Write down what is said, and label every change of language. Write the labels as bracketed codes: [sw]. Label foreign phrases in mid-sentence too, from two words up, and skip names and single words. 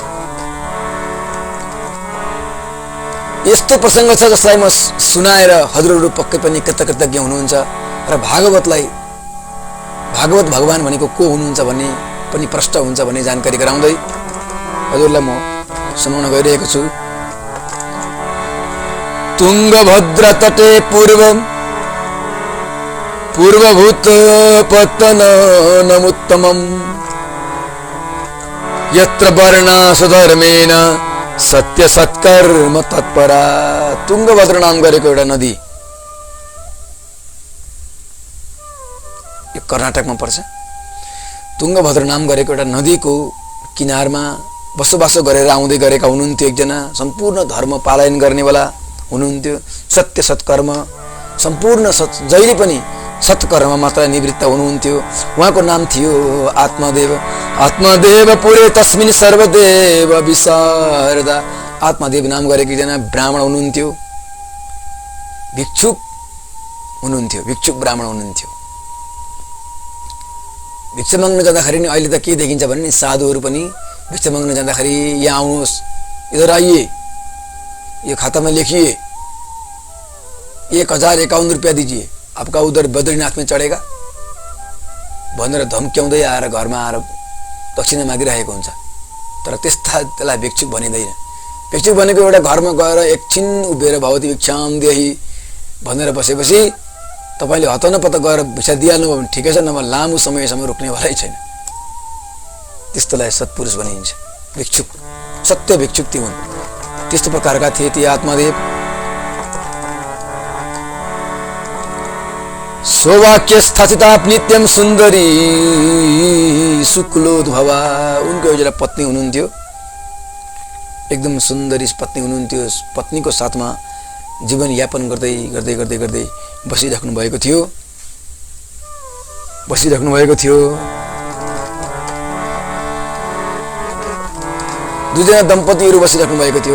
[ne] यस्तो प्रसङ्ग छ जसलाई म सुनाएर हजुरहरू पक्कै पनि कृतज्ञ हुनुहुन्छ र भागवत भगवान भनेको को हुनुहुन्छ भन्ने पनि प्रष्ट हुन्छ भन्ने जानकारी गराउँदै हजुरलाई म सुनाउन गइरहेको छु। [sa] तुङ्गभद्र तटे पूर्वभूत पतनमुत्तमम् यत्र वर्णा सुधर्मेण सत्य सत्कर्म तत्परा। [ne] तुङ्गभद्र नाम गरेको एउटा नदी, यो कर्नाटकमा पर्छ। तुङ्गभद्र नाम गरेको एउटा नदीको किनारमा बसोबासो गरेर आउँदै गरेका हुनुहुन्थ्यो एकजना सम्पूर्ण धर्म पालन गर्नेवाला हुनुहुन्थ्यो। सत्य सत्कर्म सम्पूर्ण जहिले पनि सत्कर्म मात्र निवृत्त हुनुहुन्थ्यो। उहाँको नाम थियो [sa] आत्मदेव पुरे तस्मिन् सर्वदेव विशारदा। [ne] आत्मदेव नाम गरेको एकजना ब्राह्मण हुनुहुन्थ्यो, भिक्षुक ब्राह्मण हुनुहुन्थ्यो। भिक्षा माग्न जाँदाखेरि नि अहिले त के देखिन्छ भने नि साधुहरू पनि भिक्षा माग्न जाँदाखेरि यहाँ आउनुहोस्, [hi] इधर आइए, ये खाता में लिखिए 1051 रुपया दीजिए, आपका उधर बद्रीनाथ में चढ़ेगा। [ne] भनेर धम्क्याउँदै आएर घरमा आएर दक्षिणा मागिरहेको हुन्छ। तर त्यसलाई भिक्षुक भनिँदैन। भिक्षुक भनेको एउटा घरमा गएर एकछिन उभिएर [sa] भवती भिक्षाम देही [ne] भनेर बसेपछि तपाईँले हतनपत गएर भिक्षा दिइहाल्नुभयो भने ठिकै छ, नभए लामो समयसम्म रोक्नेवालै छैन। त्यस्तोलाई सत्पुरुष भनिन्छ। भिक्षुक सत्य भिक्षुक ती हुन्। त्यस्तो प्रकारका थिए ती आत्मादेव। [sa] सौभाग्य स्थापिता नित्यम सुन्दरी शुक्लोद्भवा। [ne] उनको एउटा पत्नी हुनुहुन्थ्यो, एकदम सुन्दरी पत्नी हुनुहुन्थ्यो। पत्नीको साथमा जीवन यापन गर्दै गर्दै गर्दै गर्दै बसिराख्नु भएको थियो। दुईजना दम्पतिहरू बसिराख्नु भएको थियो।